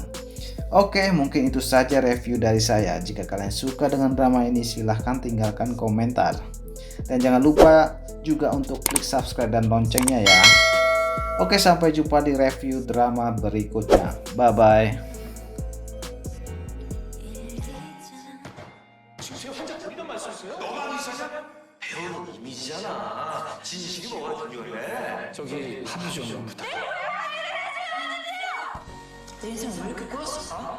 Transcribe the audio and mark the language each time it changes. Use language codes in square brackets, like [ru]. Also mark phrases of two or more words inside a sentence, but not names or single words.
[id] Oke, mungkin itu saja review dari saya. Jika kalian suka dengan drama ini, silahkan tinggalkan komentar. Dan jangan lupa juga untuk klik subscribe dan loncengnya ya. Oke, sampai jumpa di review drama berikutnya. Bye-bye. [ko] 배우는 이미지잖아. 진실이 뭐가 중요해? 저기 합의 좀 부탁해. 내 인생 왜 이렇게 꼬였을까?